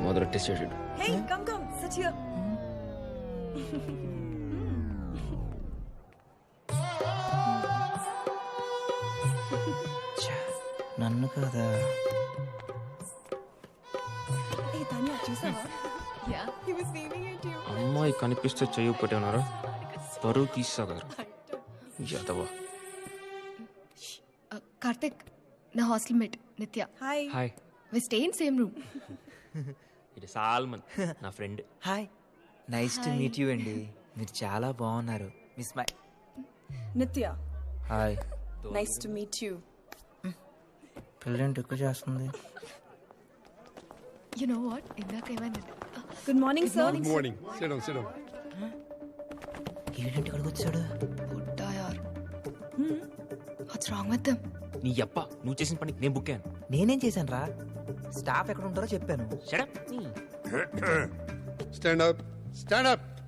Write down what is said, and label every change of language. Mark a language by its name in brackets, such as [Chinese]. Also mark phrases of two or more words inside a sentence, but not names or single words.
[Telugu] ప్రాక్టీస్ చేసాడు. [English] Hey, come, sit here. [Telugu] నన్ను కదా Hey, Tanya, చూసావా? [English] Yeah, he was waving at you. [Telugu] అమ్మాయి కనిపిస్తే చెయ్యి పెట్టి ఉన్నారు, పరువు తీసాగారు. యాదవా. కార్తిక్, నా హాస్టల్ మేట్ నిత్య. హాయ్. హాయ్. [English] we stay in same room. [Telugu] ఇది సాల్మన్, నా ఫ్రెండ్. [English] hi, nice to meet you [Telugu] అండి. మీరు చాలా బాగున్నారు. [English] miss my [Telugu] నిత్య. హాయ్. [English] Nice to meet you. [Telugu] పిల్లలు ఎక్కువ చేస్తుంది. [English] You know what? [Telugu] ఇందాక ఏమైంది? [English] Good morning, sir. Good morning. Sit down, sit down. [Telugu] ఏంటంటే ఇక్కడికి వచ్చాడు? [Hindi] बुड्ढा यार. [English] What's wrong with them? [Telugu] నీ అప్ప, నువ్వు చేసిన పని నేను బుక్ అయ్యాను. నేనేం చేశాను రా? స్టాఫ్ ఎక్కడ ఉంటారో చెప్పాను. [English] Stand up. Stand up.